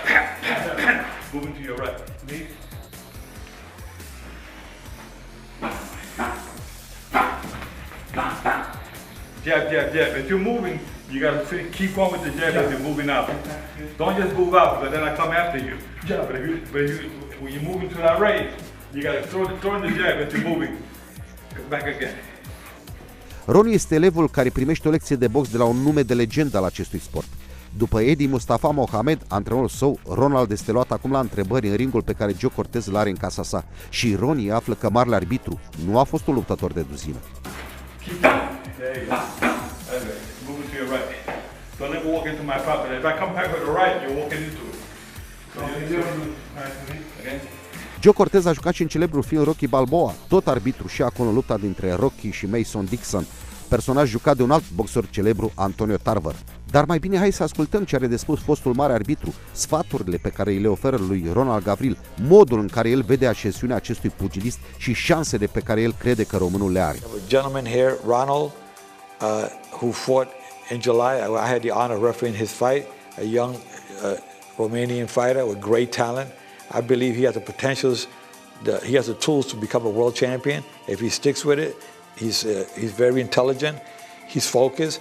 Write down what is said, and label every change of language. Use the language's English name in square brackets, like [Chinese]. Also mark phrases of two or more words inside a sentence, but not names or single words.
[English] Moving to your right. See? Jab. If you're moving, you got to keep going with the jab as you're moving out. Don't just move out, because then I come after you. But when you're moving to that right, you got to throw in the jab as you're moving. Back again. [Romanian] Ronnie este elevul care primește o lecție de box de la un nume de legendă al acestui sport. După Eddie Mustafa Mohamed, antrenorul său, Ronald este luat acum la întrebări în ringul pe care Joe Cortez îl are în casa sa. Și Ronnie află că marele arbitru nu a fost un luptător de duzină. [English] There you go. Okay. Move to your right. Don't ever walk into my pocket. If I come back with the right, you're walking into it. So okay. [Romanian] Joe Cortez a jucat și în celebrul film Rocky Balboa, tot arbitru și acolo lupta dintre Rocky și Mason Dixon, personaj jucat de un alt boxer celebru, Antonio Tarver. Dar mai bine hai să ascultăm ce are de spus fostul mare arbitru, sfaturile pe care îi le oferă lui Ronald Gavril, modul în care el vede ascensiunea acestui pugilist și șansele pe care el crede că românul le are. [English] A gentleman here, Ronald, who fought in July. I had the honor of refereeing his fight, a young Romanian fighter with great talent. I believe he has the potentials he has the tools to become a world champion. If he sticks with it, he's very intelligent, he's focused.